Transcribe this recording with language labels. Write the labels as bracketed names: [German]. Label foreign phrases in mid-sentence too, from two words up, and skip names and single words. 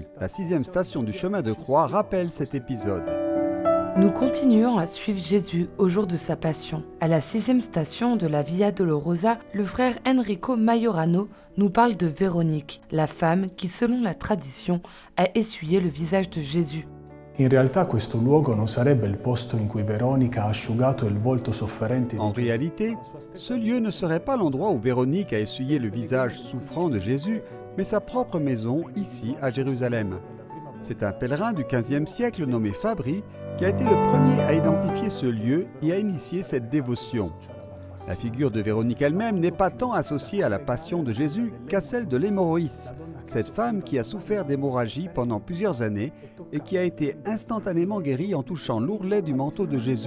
[French] La 6e station du chemin de croix rappelle cet épisode. Nous continuons à suivre Jésus au jour de sa passion. À la 6e station de la Via Dolorosa, le frère Enrico Majorano nous parle de Véronique, la femme qui, selon la tradition, a essuyé le visage de Jésus. [Italian] in realtà questo luogo non sarebbe il posto in cui Veronica ha asciugato il volto sofferente di [French] En [Italian] Gesù. [French] réalité, ce lieu ne serait pas l'endroit où Véronique a essuyé le visage souffrant de Jésus, mais sa propre maison, ici, à Jérusalem. C'est un pèlerin du XVe siècle nommé Fabri qui a été le premier à identifier ce lieu et à initier cette dévotion. La figure de Véronique elle-même n'est pas tant associée à la passion de Jésus qu'à celle de l'hémorroïs, cette femme qui a souffert d'hémorragie pendant plusieurs années et qui a été instantanément guérie en touchant l'ourlet du manteau de Jésus.